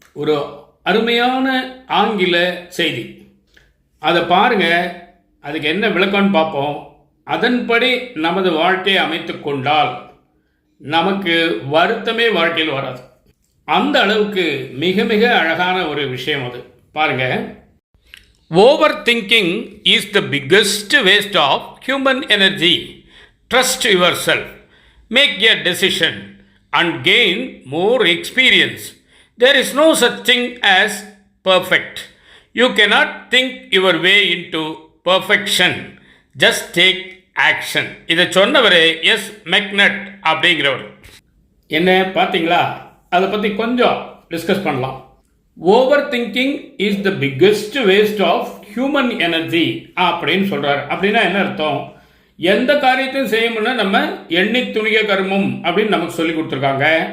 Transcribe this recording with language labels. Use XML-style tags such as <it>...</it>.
<ta>ஒரு அருமையான ஆங்கில செய்தி. அதை பாருங்கள். அதுக்கு என்ன விளக்கம்னு பார்ப்போம். அதன்படி நமது வாழ்க்கையை அமைத்து கொண்டால் நமக்கு வருத்தமே வாழ்க்கையில் வராது. அந்த அளவுக்கு மிக மிக அழகான ஒரு விஷயம் அது. பாருங்கள்.</ta> <en>Overthinking is the biggest waste of human energy. Trust yourself. Make a decision and gain more experience. There is no such thing as perfect. You cannot think your way into perfection. Just take action.</en> <ta>இதை சொன்னவரே S magnet அப்படிங்கிறவர். என்ன பார்த்தீங்களா? அதை பற்றி கொஞ்சம் discuss பண்ணலாம்.</ta> <en>over thinking is the biggest waste of human energy</en> <ta>அப்படின்னு சொல்கிறார். அப்படின்னா என்ன அர்த்தம்? எந்த காரியத்தையும் செய்யணும்னா நம்ம எண்ணி துணிக கர்மம் அப்படின்னு நமக்கு சொல்லி கொடுத்துருக்காங்க.</ta>